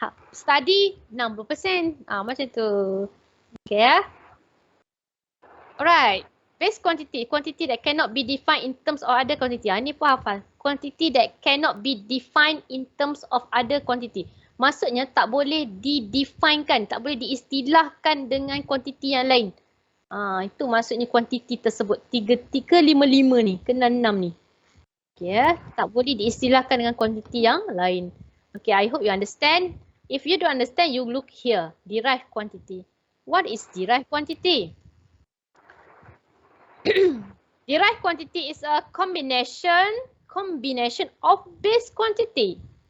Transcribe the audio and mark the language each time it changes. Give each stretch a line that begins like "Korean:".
English: Study 60%.
Malay: Macam tu.
English: Okay ya. Alright. Base quantity. Quantity that cannot be defined in terms of other quantity.
Malay: Ni pun hafal.
English: Quantity that cannot be defined in terms of other quantity.
Malay: Maksudnya tak boleh didefinekan. Tak boleh diistilahkan dengan quantity yang lain. Itu maksudnya kuantiti tersebut. 355 ni. Kena 6 ni. Okay ya. Tak boleh diistilahkan dengan kuantiti yang lain.
English: Okay, I hope you understand. If you don't understand, you look here. Derived quantity. What is derived quantity? Derived quantity is a combination of base quantity.